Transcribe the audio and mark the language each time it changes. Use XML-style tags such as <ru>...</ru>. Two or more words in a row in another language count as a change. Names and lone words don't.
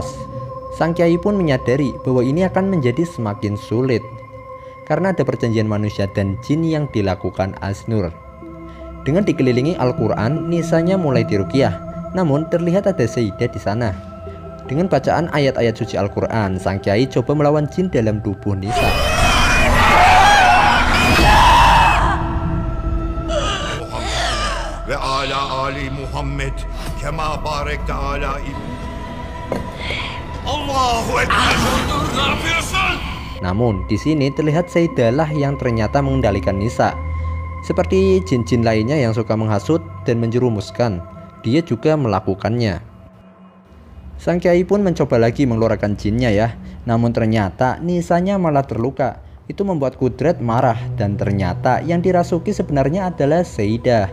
<id>Sang kiai pun menyadari bahwa ini akan menjadi semakin sulit karena ada perjanjian manusia dan jin yang dilakukan Asnur. Dengan dikelilingi Al-Quran, Nisanya mulai diruqyah. Namun terlihat ada Sayyidah di sana. Dengan bacaan ayat-ayat suci Al-Quran, sang kiai coba melawan jin dalam tubuh Nisa.</id> <ar>وعلى آل محمد كما باركت على الله أكبر.</ar> <tr>Ne yapıyorsun?</tr> <id>Namun di sini terlihat Sayyidah lah yang ternyata mengendalikan Nisa. Seperti jin-jin lainnya yang suka menghasut dan menjerumuskan, dia juga melakukannya. Sang kiai pun mencoba lagi mengeluarkan jinnya ya. Namun ternyata Nisanya malah terluka. Itu membuat Kudrat marah dan ternyata yang dirasuki sebenarnya adalah Sayyidah.</id>